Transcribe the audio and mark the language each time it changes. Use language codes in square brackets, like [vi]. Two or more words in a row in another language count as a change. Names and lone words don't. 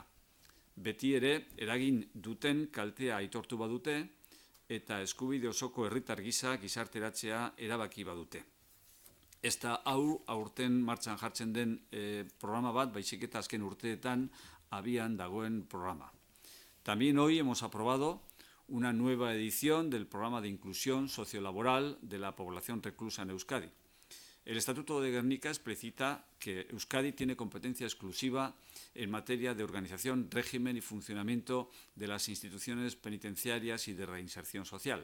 [eu] Beti ere, eragin duten kaltea aitortu badute, eta eskubide osoko herritar gisa gizarteratzea erabaki badute. Ez da hau aurten martxan jartzen den programa bat, baizik eta azken urteetan abian dagoen programa. [es] También hoy hemos aprobado una nueva edición del programa de inclusión sociolaboral de la población reclusa en Euskadi. El Estatuto de Gernika explicita que Euskadi tiene competencia exclusiva en materia de organización, régimen y funcionamiento de las instituciones penitenciarias y de reinserción social.